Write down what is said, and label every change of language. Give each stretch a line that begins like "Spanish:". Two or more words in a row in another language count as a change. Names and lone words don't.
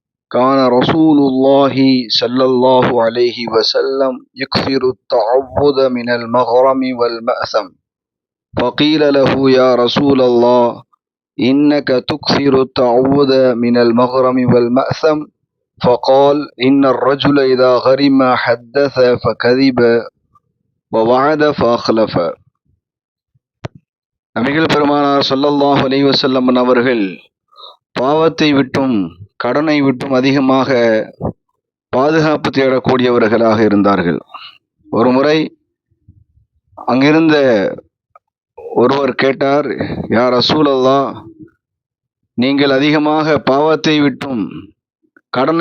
Arabic: كان رسول الله صلى الله عليه وسلم يكثر التعوذ من المغرم والمأثم فقيل له يا رسول الله إنك تكثر التعوذ من المغرم والمأثم فقال إن الرجل إذا غرم حدث فكذب ووعد فأخلف.
Tamil: நபிகள் பெருமானார்
Arabic: صلى الله عليه وسلم
Tamil: அவர்கள் பாவத்தை விட்டும் கடனை விட்டும் அதிகமாக பாதுகாப்பு தேடக்கூடியவர்களாக இருந்தார்கள். ஒரு முறை அங்கிருந்த ஒருவர் கேட்டார்,
Arabic: يا رسول الله,
Tamil: நீங்கள் அதிகமாக பாவத்தை விட்டும் கடனை